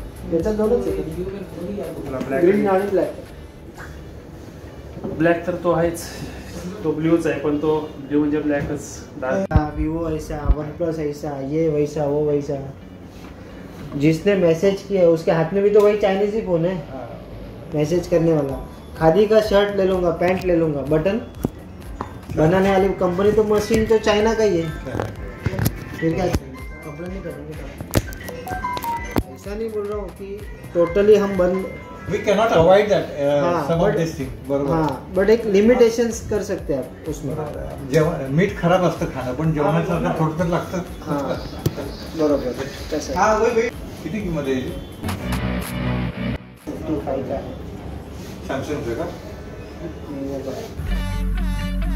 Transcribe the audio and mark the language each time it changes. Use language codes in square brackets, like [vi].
[mr] त्याच्यात दोनच आहे, ग्रीन आणि ब्लॅक. ब्लॅक तर तो आहेच, तो ब्ल्यूच आहे, पण तो ब्ल्यू म्हणजे ब्लॅकच. [hi] Vivo ऐसा, OnePlus ऐसा, ये वैसा वो वैसा. जिसने मैसेज किया है उसके हाथ में भी तो वही चाइनीज ही फोन है, मैसेज करने वाला. खादी का शर्ट ले लूँगा, पैंट ले लूँगा, बटन बनाने वाली कंपनी तो मशीन तो चाइना का ही है. फिर क्या कंप्लेन नहीं करेंगे. ऐसा नहीं बोल रहा हूँ कि टोटली हम बंद. [en] We cannot avoid that some of but- this thing. [mr] बरोबर. [hi] हाँ बट एक लिमिटेशन्स कर सकते हैं आप उसमें. [mr] जेवण मीठ खराब असतं खाणं, पण जेवणाचं थोडं तर लागतं. हाँ बरोबर तसं हा वही किती किंमत आहे याची? [hi] 55 का है. [mr] सॅमसंगचं का? ये बघा.